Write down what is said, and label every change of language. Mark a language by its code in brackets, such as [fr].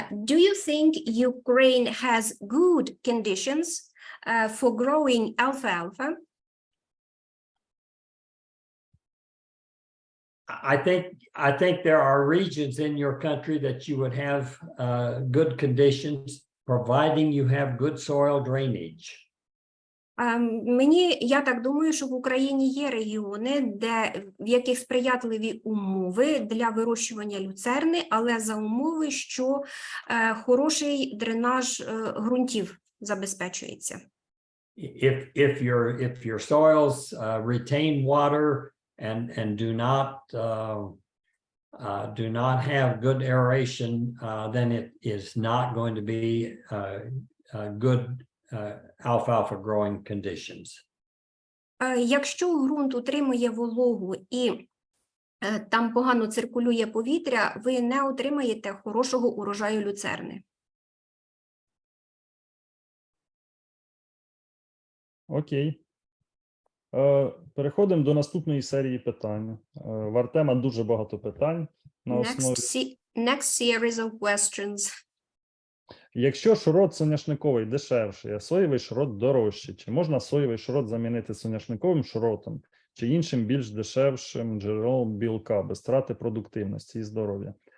[en] Do you think Ukraine has good conditions for growing alfalfa? I think there are regions in your country that you would have good conditions, providing you have good soil drainage. [uk] Я так думаю, що в Україні є регіони, в яких сприятливі умови для вирощування люцерни, але за умови, що хороший дренаж ґрунтів забезпечується. [en] If your soils retain water and do not have good aeration, then it is not going to be good alfalfa growing conditions. [uk] Якщо ґрунт утримує вологу і там погано циркулює повітря, ви не отримаєте хорошого урожаю люцерни. Окей. Переходимо до наступної серії питань. В Артема дуже багато питань на основі. [en] Next series of questions. [uk] Якщо шрот соняшниковий дешевший, а соєвий шрот дорожчий, чи можна соєвий шрот замінити соняшниковим шротом чи іншим більш дешевшим джерелом білка без втрати продуктивності і здоров'я?